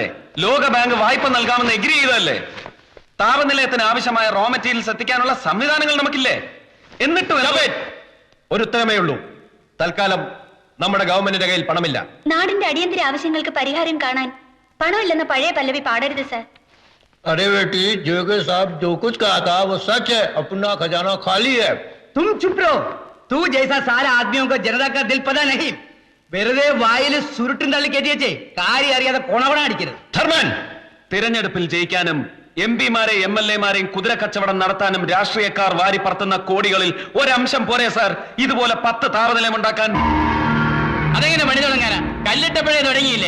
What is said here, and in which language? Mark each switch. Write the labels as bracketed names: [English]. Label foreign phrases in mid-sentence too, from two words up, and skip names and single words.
[Malayalam] ലോക ബാങ്ക് വായ്പ നൽകാമെന്ന് എഗ്രി ചെയ്തതല്ലേ? താപനിലയത്തിന് ആവശ്യമായ [English] raw materials [Malayalam] എത്തിക്കാനുള്ള സംവിധാനങ്ങൾ നമുക്കില്ലേ? എന്നിട്ട് ഒരു ഉത്തരമേ ഉള്ളൂ. തൽക്കാലം നമ്മുടെ ഗവൺമെന്റിന്റെ കയ്യിൽ പണമില്ല. നാടിന്റെ അടിയന്തര ആവശ്യങ്ങൾക്ക് പരിഹാരം കാണാൻ പണമില്ലെന്ന പഴയ പല്ലവി പാടരുത് സർ. [Hindi] अरे बेटी जोगे साहब जो कुछ कहा था वो सच है. अपना खजाना खाली है. तुम चुप रहो. तू जैसा सारा आदमियों को जनता का दिल पता नहीं. [Malayalam] വെറുതെ വായിൽ സുരുട്ടും തള്ളി കയറ്റിയേ കാര്യം അറിയാതെ കൊണവണ അടിക്കരുത്. ധർമ്മൻ, തിരഞ്ഞെടുപ്പിൽ ജയിക്കാനും MP-മാരെ MLA-മാരെയും കുതിര കച്ചവടം നടത്താനും രാഷ്ട്രീയക്കാർ വാരി പറത്തുന്ന കോടികളിൽ ഒരംശം പോരെ സാർ ഇതുപോലെ 10 താപനിലയം ഉണ്ടാക്കാൻ? അതെങ്ങനെ പണി തുടങ്ങാനാ? കല്ലിട്ടപ്പോഴേ തുടങ്ങിയില്ലേ?